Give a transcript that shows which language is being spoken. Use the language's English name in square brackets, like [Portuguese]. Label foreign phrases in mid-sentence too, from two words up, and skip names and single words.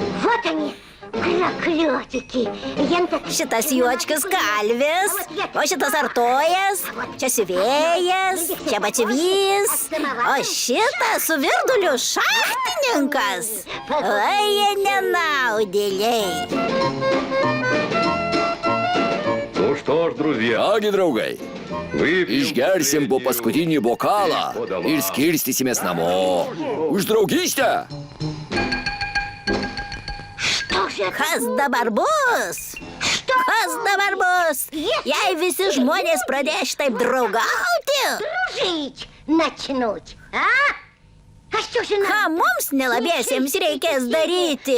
[Lithuanian] Šitas juočkis kalvis, o šitas artojas, čia siuvėjas, čia bačivys, o šitas su virduliu šachtininkas. Vai, jie nenaudėliai. [Russian] Ну что ж, друзья, [Lithuanian] Agi, draugai, išgersim po paskutinį bokalą ir skirstysimės namo. Už draugystę! Kas dabar bus? Kas dabar bus? Jei visi žmonės pradės taip draugauti, ką mums nelabiesiems reikės daryti?